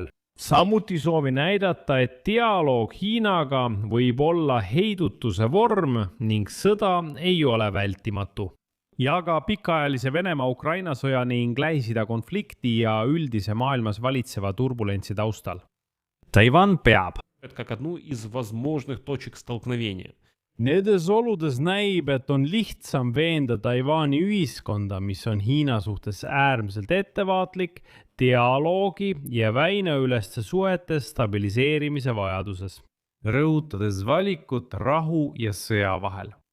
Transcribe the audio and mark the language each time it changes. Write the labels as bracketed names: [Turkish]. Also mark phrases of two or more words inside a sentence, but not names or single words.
[Estonian] Samuti soovi näidata, et dialoog Hiinaga võib olla heidutuse vorm ning sõda ei ole vältimatu. Ja ka pikaajalise Venemaa-Ukraina sõja ning Lähis-Ida konflikti ja üldise maailmas valitseva turbulentsi taustal. Taiwan peab. [Russian] Как одну из возможных точек столкновения. [Estonian] Nendes oludes näib, et on lihtsam veenda Taiwani ühiskonda, mis on Hiina suhtes äärmiselt ettevaatlik, dialoogi ja väineüleste suhete stabiliseerimise vajaduses, rõhutades valikut rahu ja sõja vahel.